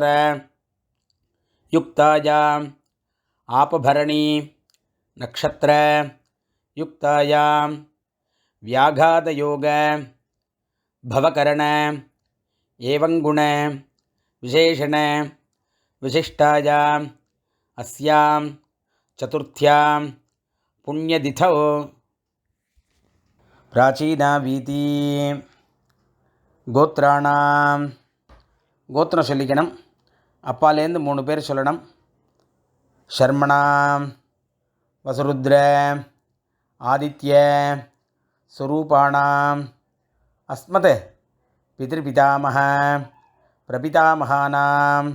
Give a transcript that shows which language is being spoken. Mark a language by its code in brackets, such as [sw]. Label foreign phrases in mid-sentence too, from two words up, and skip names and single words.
[sa] युक्तायाम् आपभरणी नक्षत्र युक्तायां व्याघातयोग भवकरण एवं गुण विशेषण विशिष्टायाम् अस्यां चतुर्थ्यां पुण्यतिथौ प्राचीना वीति. [ta] கோத்ராணாம் கோத்திரம் சொல்லிக்கணும். அப்பாலேருந்து 3 பேர் சொல்லணும். [sa] शर्मणाम् वसुरुद्र आदित्य स्वरूपाणाम् अस्मत् पितृपितामह प्रपितामहानाम्.